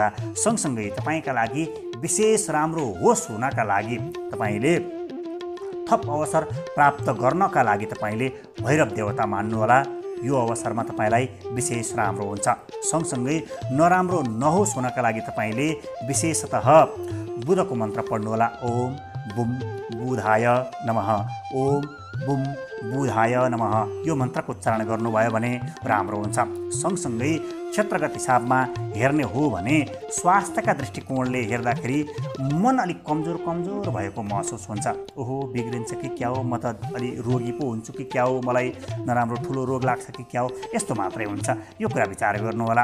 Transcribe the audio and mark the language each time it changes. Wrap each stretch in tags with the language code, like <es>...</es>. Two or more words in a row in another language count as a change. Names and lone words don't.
<ne>सँगसँगै तपाईँका लागि विशेष राम्रो होस् हुनका लागि तपाईँले थप अवसर प्राप्त गर्नका लागि तपाईँले भैरव देवता मान्नुहोला, यो अवसरमा तपाईँलाई विशेष राम्रो हुन्छ। सँगसँगै नराम्रो नहोस् हुनका लागि तपाईँले विशेषतः बुधको मन्त्र पढ्नुहोला।</ne> <sa>ओम बुम बुधाय नमः, ओम बुम बुधाय नमः,</sa> <ne>यो मन्त्रको उच्चारण गर्नुभयो भने राम्रो हुन्छ। सँगसँगै क्षेत्रगत हिसाबमा हेर्ने हो भने स्वास्थ्यका दृष्टिकोणले हेर्दाखेरि मन अलिक कमजोर भएको महसुस हुन्छ। ओहो बिग्रिन्छ कि क्या हो, म त अलि रोगी पो हुन्छु कि क्या हो, मलाई नराम्रो ठुलो रोग लाग्छ कि क्या हो, यस्तो मात्रै हुन्छ, यो कुरा विचार गर्नुहोला।</ne>